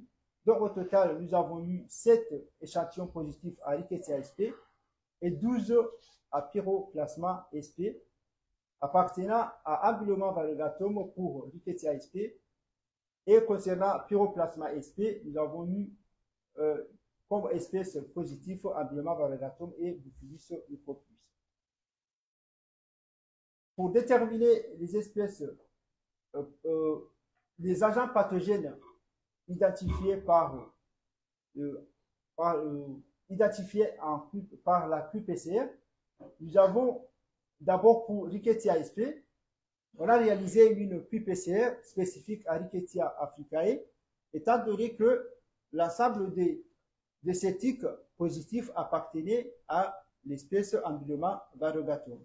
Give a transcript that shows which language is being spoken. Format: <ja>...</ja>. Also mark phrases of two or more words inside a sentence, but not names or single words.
<fr>Donc au total, nous avons eu 7 échantillons positifs à Rickettsia sp et 12 à Pyroplasma sp, appartenant à Amblyomma variegatum pour Rickettsia sp. Et concernant Pyroplasma sp, nous avons eu comme espèces positives Amblyomma variegatum et Bufilus micropus. Pour déterminer les espèces, les agents pathogènes identifiés par la QPCR, nous avons d'abord pour Rickettsia sp, on a réalisé une QPCR spécifique à Rickettsia africae, étant donné que l'ensemble de ces tiques positifs appartenaient à l'espèce Amblyomma variegatum.</fr>